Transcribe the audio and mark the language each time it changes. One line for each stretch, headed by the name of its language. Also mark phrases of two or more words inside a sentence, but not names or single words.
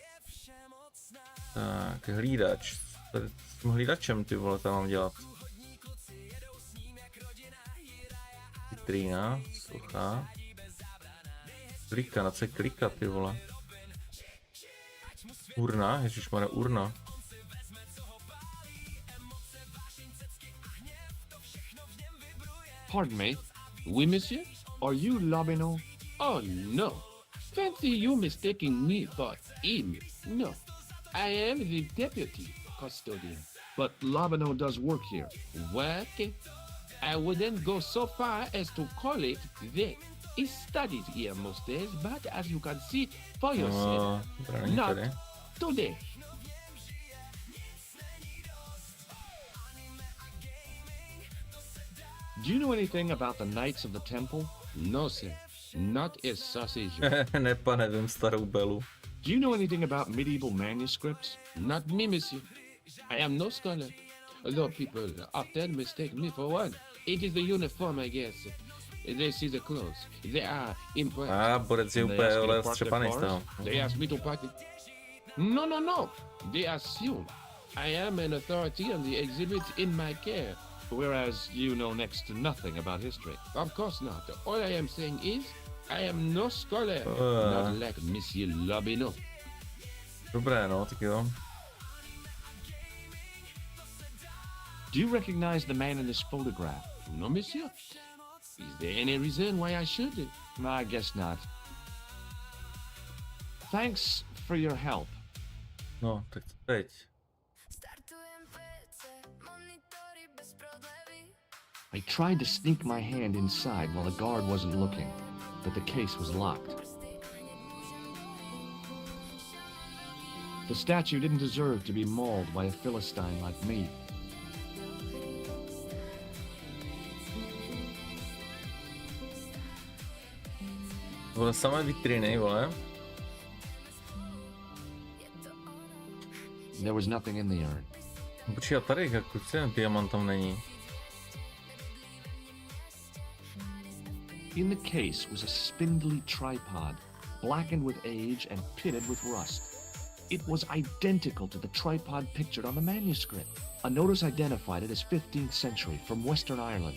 Czech: Tak, hlídač. S tím hlídačem, ty vole, tam mám dělat. Vitrína, socha. Klika, na co je klikat, ty vole. Urna, ježišmarja, urna.
English: Pardon me.
French: Oui, monsieur?
English: Are you Labino? Oh no! Fancy you mistaking me for him. No, I am the deputy custodian. But Labino does work here. What? I wouldn't go so far as to call it that. He studies here most days, but as you can see for yourself, not today. Do you know anything about the Knights of the Temple? No, sir. Not a sausage.
Czech: Ne, pane, vím starou belu.
English: Do you know anything about medieval manuscripts? Not me, monsieur. I am no scholar. Although people often mistake me for one. It is the uniform, I guess. They see the clothes. They are impressed.
Czech: Borec je úplně ale střepaný z toho.
English: They ask me to party. No. They assume I am an authority on the exhibits in my care. Whereas you know next to nothing about history. Of course not. All I am saying is I am no scholar. Not like Monsieur Labino.
Czech: Dobré, no, tak jo.
English: Do you recognize the man in this photograph? No, monsieur. Is there any reason why I should? I guess not. Thanks for your help.
Czech: No, tak teď.
English: I tried to sneak my hand inside while the guard wasn't looking, but the case was locked. The statue didn't deserve to be mauled by a Philistine like me.
Czech: Vole, samé vitriny, vole.
English: There was nothing in the urn.
Czech: Počkej, a tady, jako ten diamant tam není.
English: In the case was a spindly tripod, blackened with age and pitted with rust. It was identical to the tripod pictured on the manuscript. A notice identified it as 15th century from Western Ireland.